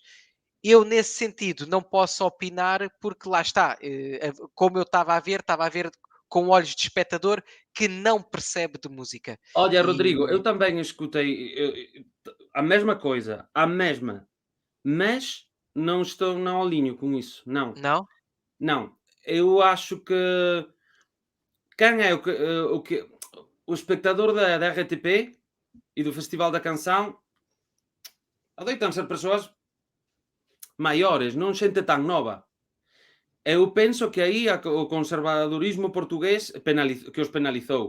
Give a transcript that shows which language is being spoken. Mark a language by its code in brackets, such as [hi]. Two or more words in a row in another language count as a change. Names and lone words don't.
[pt] Eu, nesse sentido, não posso opinar porque lá está, como eu estava a ver com olhos de espectador que não percebe de música. Olha, Rodrigo, eu também escutei a mesma coisa, mas não estou não alinho com isso, não. Não? [gl] Non, eu acho que quen é o espectador da RTP e do Festival da Canção adoitan ser persoas maiores, non xente tan nova. Eu penso que aí o conservadorismo portugués que os penalizou.